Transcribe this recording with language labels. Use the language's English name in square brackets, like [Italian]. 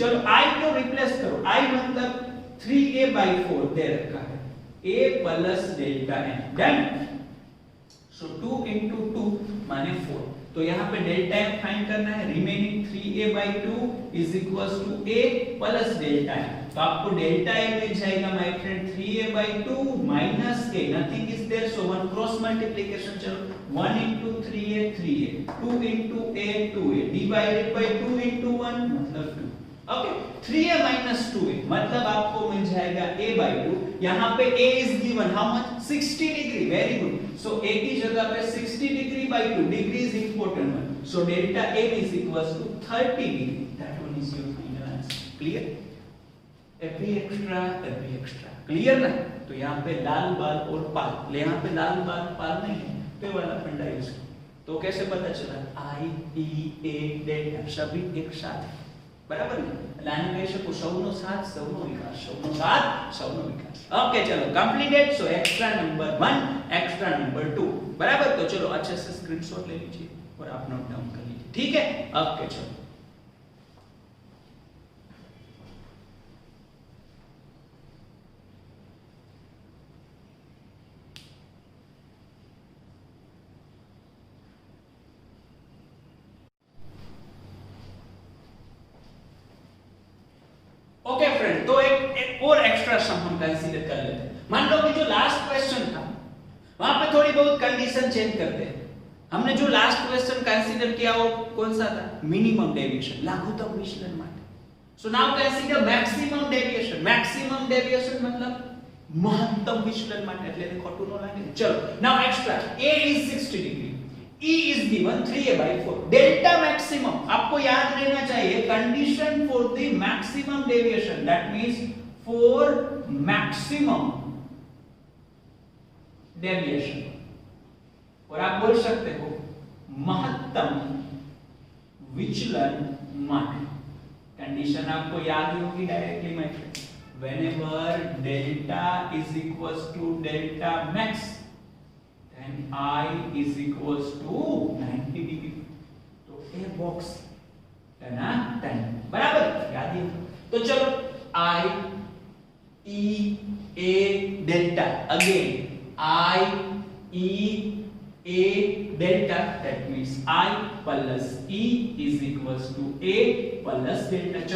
[Hindi] चलो I को replace करो, I मतलब 3a by 4 दे रखा है, A + डेल्टा m. डन. सो 2 * 2 माने 4. तो यहाँ पे डेल्टा m फाइंड करना है, remaining 3a by 2 = A + delta m. तो आपको डेल्टा m मिल जाएगा my friend 3a by 2 minus a, [English] nothing is there, so one cross multiplication. [Hindi] चलो 1 * 3a 3a, 2 * a 2a divided by 2 * 1 मतलब 2. ओके, 3a - 2a मतलब आपको मिल जाएगा a by 2. यहाँ पे [English] a is given how much? 60 degree. Very good. So a की जगह पे 60 degree by 2, degree is important one. So delta m = 30 degree. That one is your final answer. Clear? [Hindi] every extra clear ना. तो यहाँ पे लाल बाल और पाल, यहाँ पे लाल बाल पाल नहीं है, तो वाला फंडा यूज. तो कैसे पता चला? I E A डेल्टा सभी एक साथ, बराबर [Gujarati] ને. લાને કહી શકો સૌનો સાથ સૌનો વિકાસ, સૌનો સાથ સૌનો વિકાસ. [Hindi] ओके चलो completed. So extra number 1, extra number 2, बराबर. तो चलो अच्छे से स्क्रीनशॉट ले लीजिए और आप नोट डाउन कर लीजिए. ठीक है, ओके चलो. एक और एक्स्ट्रा सम हम कंसीडर कर लेते हैं। मान लो कि जो लास्ट क्वेश्चन था वहां पे थोड़ी बहुत कंडीशन चेंज करते हैं। हमने जो लास्ट क्वेश्चन कंसीडर किया वो कौन सा था? मिनिमम डेविएशन, लघुत्तम विचलन [Gujarati] માટે। [English] So now consider maximum deviation. [Hindi] Maximum deviation मतलब महत्तम विचलन [Gujarati] માટે, એટલે એને ખોટું ન લાગે। [English] ચલો now extra a is 60 degree, e is given 3a/4, delta maximum [Hindi] आपको याद रहना चाहिए [English] Condition for the maximum deviation, that means for maximum deviation. [Hindi] और आप बोल सकते हो महत्तम विचलन માટે। [English] condition [Hindi] आपको याद ही होगी [English] Directly my friend, whenever delta is equals to delta max then I is equals to 90 degree। [Hindi] तो ए बॉक्स है ना 10 बराबर, याद ही। [English] तो चलो I E A delta, again I E A delta, that means I plus E is equals to A plus delta।